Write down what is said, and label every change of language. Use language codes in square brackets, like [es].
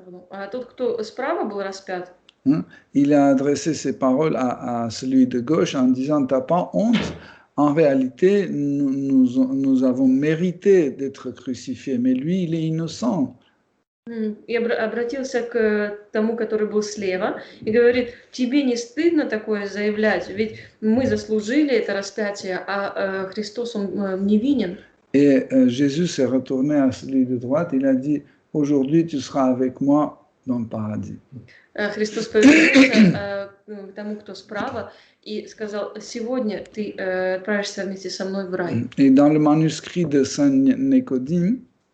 [ru] А тот, кто справа был распят, [fr] il a adressé ses paroles à celui de gauche en disant « T'as pas honte ? En réalité, nous avons mérité d'être crucifiés, mais lui, il est innocent. » [ru] И обратился к тому, который был слева, и говорит, тебе не стыдно такое заявлять, ведь мы заслужили это распятие, а Христос, он невинен. [fr] Et Jésus s'est retourné à celui de droite, il a dit, aujourd'hui tu seras avec moi dans le paradis. [ru] Христос повернулся к тому, кто справа, и сказал, сегодня ты отправишься вместе со мной в рай. [fr] Et dans le manuscrit de Saint Nicodème,